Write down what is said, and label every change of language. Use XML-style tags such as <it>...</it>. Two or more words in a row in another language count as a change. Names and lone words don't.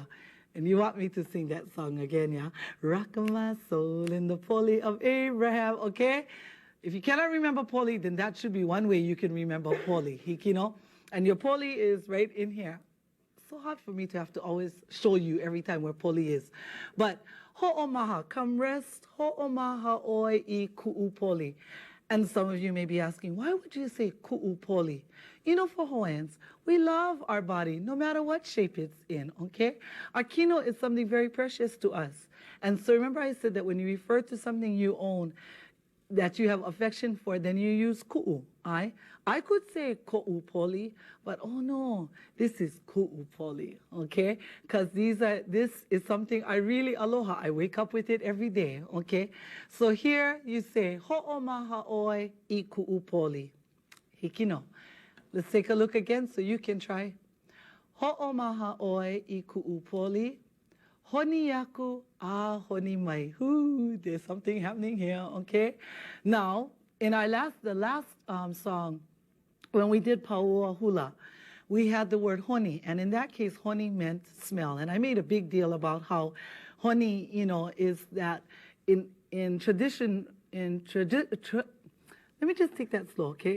<en>And you want me to sing that song again, yeah? Rock my soul in the poli of Abraham, okay? If you cannot remember poli, then that should be one way you can remember poli, hikino. And your poli is right in here. So hard for me to have to always show you every time where poli is. But ho'omaha, come rest,</en> <haw>ho'omaha oe I ku'u poli.</haw> <en>And some of you may be asking, why would you say</en> <haw>ku'u poli?</haw> <en>You know, for Hawaiians, we love our body no matter what shape it's in, okay? Our kino is something very precious to us. And so remember I said that when you refer to something you own, that you have affection for, then you use ku'u. I could say</en> <haw>ko'u poli,</haw> <en>but oh no, this is</en> <haw>ku'u poli,</haw> <en>okay? Because this is something I really aloha. I wake up with it every day, okay? So here you say</en> <haw>ho'omaha oe I ku'u poli.</haw> <en>Hikino. Let's take a look again so you can try.</en> <haw>Ho'omaha oe I ku'u poli. Honi yaku a honi mai.</haw> <en>Ooh, there's something happening here, okay? Now, in the last song, when we did Paua Hula, we had the word honi, and in that case, honi meant smell. And I made a big deal about how honi, you know, is that in tradition, let me just take that slow, okay?</en>